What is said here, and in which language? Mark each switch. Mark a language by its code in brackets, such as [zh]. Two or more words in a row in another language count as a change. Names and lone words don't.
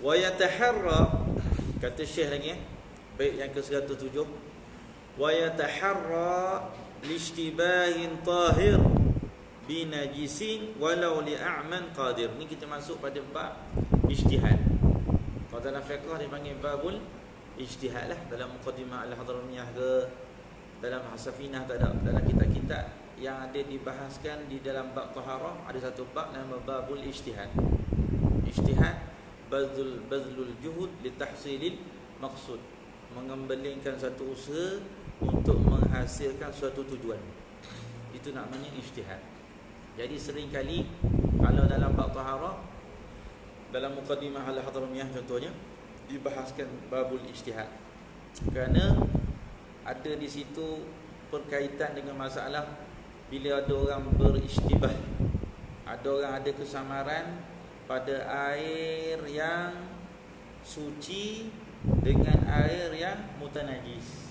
[ar] ويتحرى, [ms] kata Syekh lagi bait yang ke-107, [ar] ويتحرى لاشتباه طاهر بنجس ولو لأعمى قادر. [ms] Ni kita masuk pada bab ijtihad. Kalau dalam fiqh dipanggil [ar] باب الاجتهاد [ms] lah. Dalam Muqaddimah Al-Hadramiyah ke, dalam Hasafinah tak ada. Dalam kitab-kitab yang ada dibahaskan di dalam bab taharah, ada satu bab nama [ar] باب الاجتهاد. اجتهاد بذل الجهود لتحصيل المقصود, [ms] mengembalikan satu usaha untuk menghasilkan suatu tujuan. Itu namanya ijtihad. Jadi seringkali kalau dalam bab taharah, dalam Muqaddimah Al-Hadramiyah contohnya, dibahaskan [ar] باب الاجتهاد, [ms] kerana ada di situ berkaitan dengan masalah bila ada orang berijtibah, ada orang ada kesamaran pada air yang suci dengan air yang mutanajis.